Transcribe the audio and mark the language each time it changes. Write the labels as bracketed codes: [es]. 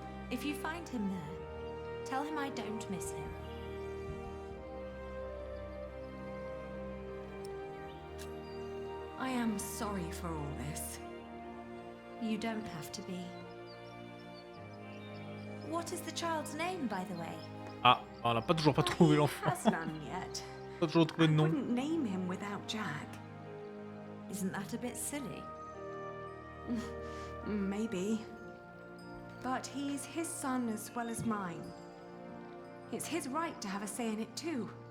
[en] If you find him there, tell him I don't miss him. I am sorry for all this. You don't have to be. What is the child's name, by the way? [fr] Ah, on n'a toujours pas trouvé l'enfant. Pas toujours trouvé de nom. [en] I wouldn't name him without Jack. Isn't that a bit silly? Maybe. But he's his son as well as mine. It's his right to have a say in it too.